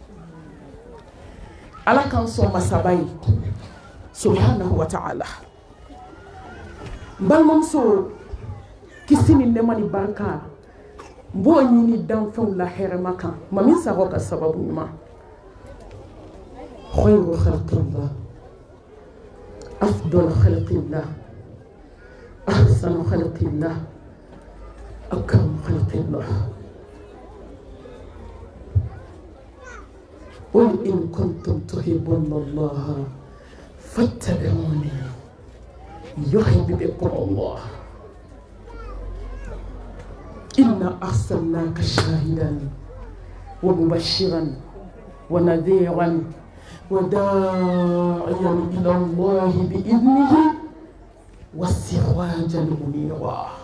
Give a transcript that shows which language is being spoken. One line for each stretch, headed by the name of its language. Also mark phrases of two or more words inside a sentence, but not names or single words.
Bambara: Ala k'an sɔn masaba ye
Arabic: سبحانه وتعالى.
Bambara: N balimamuso, kisi ni nɛɛma ni barika n b'o ɲini danfɛnw la hɛrɛma kan. Ma min sago ka sababu ɲuman.
Arabic: خير خلق الله أفضل خلق الله أحسن خلق الله أكرم خلق الله. قل إن كنتم تحبون الله فاتبعوني يحببكم الله إنا أرسلناك شاهدا ومبشرا ونذيرا وداعيا إلى الله بإذنه وسراجا منيرا.